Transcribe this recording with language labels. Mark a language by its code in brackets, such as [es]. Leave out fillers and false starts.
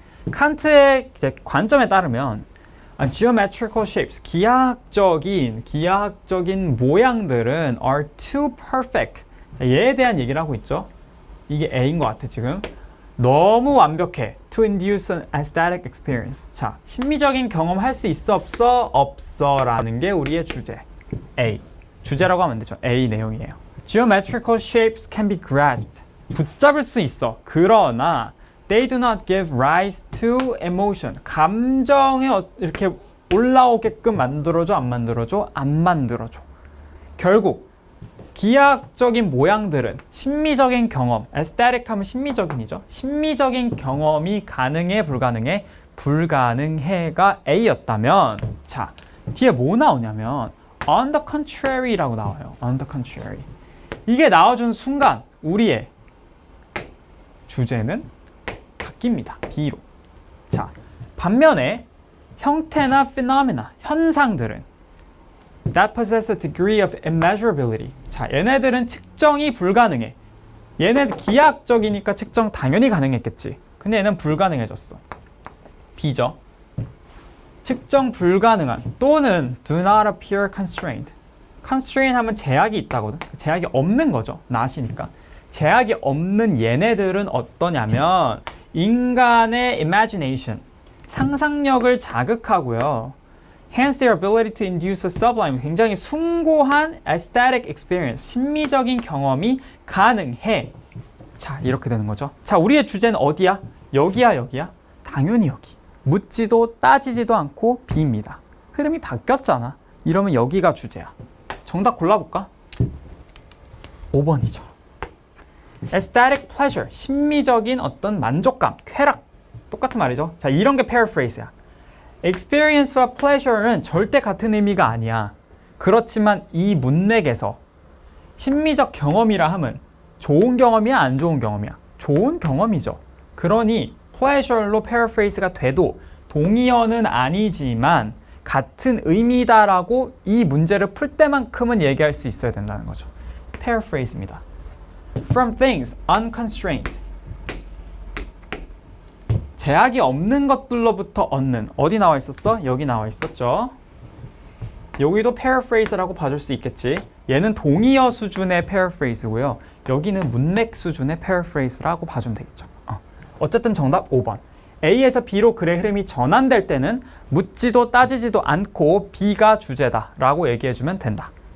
[ko] 칸트의 이제 관점에 따르면 [en] geometrical shapes, [ko] 기하학적인 모양들은 [en] are too perfect. [ko] 얘에 대한 얘기를 하고 있죠. 이게 A인 것 같아, 지금. 너무 완벽해. [en] To induce an aesthetic experience. [ko] 자, 심미적인 경험 할 수 있어, 없어? 없어 라는 게 우리의 주제. A. 주제라고 하면 되죠. A 내용이에요. [en] Geometrical shapes can be grasped. [ko] 붙잡을 수 있어. 그러나 [en] they do not give rise to emotion. [ko] 감정에 이렇게 올라오게끔 만들어줘, 안 만들어줘? 안 만들어줘. 결국 기하학적인 모양들은 심미적인 경험, aesthetic 하면 심미적인이죠. 심미적인 경험이 가능해, 불가능해? 불가능해가 A였다면, 자, 뒤에 뭐 나오냐면 [en] on the contrary [ko] 라고 나와요. [en] on the contrary. [ko] 이게 나와준 순간 우리의 주제는 바뀝니다. B로. 자, 반면에 형태나 [en] phenomena, [ko] 현상들은 [en] that possess a degree of immeasurability. [ko] 자, 얘네들은 측정이 불가능해. 얘네 기하학적이니까 측정 당연히 가능했겠지. 근데 얘는 불가능해졌어. B죠. 측정 불가능한 또는 [en] do not appear constrained. [ko] constraint 하면 제약이 있다거든. 제약이 없는 거죠. not이니까. 제약이 없는 얘네들은 어떠냐면 인간의 imagination, 상상력을 자극하고요. [en] Hence their ability to induce a sublime, [ko] 굉장히 숭고한 [en] aesthetic experience, [ko] 심미적인 경험이 가능해. 자, 이렇게 되는 거죠. 자, 우리의 주제는 어디야? 여기야, 여기야? 당연히 여기. 묻지도 따지지도 않고 B입니다. 흐름이 바뀌었잖아. 이러면 여기가 주제야. 정답 골라볼까? 5번이죠. [en] aesthetic pleasure, [ko] 심미적인 어떤 만족감, 쾌락. 똑같은 말이죠. 자, 이런 게 paraphrase야. experience와 pleasure는 절대 같은 의미가 아니야. 그렇지만 이 문맥에서 심미적 경험이라 함은 좋은 경험이야, 안 좋은 경험이야? 좋은 경험이죠. 그러니 pleasure로 paraphrase가 돼도 동의어는 아니지만 같은 의미다라고 이 문제를 풀 때만큼은 얘기할 수 있어야 된다는 거죠. paraphrase입니다. [en] From things unconstrained. [ko] 제약이 없는 것들로부터 얻는. 어디 나와 있었어? 여기 나와 있었죠. 여기도 paraphrase라고 봐줄 수 있겠지. 얘는 동의어 수준의 paraphrase고요. 여기는 문맥 수준의 paraphrase라고 봐주면 되겠죠. 어쨌든 정답 5번. A에서 B로 글의 흐름이 전환될 때는 묻지도 따지지도 않고 B가 주제다 라고 얘기해주면 된다.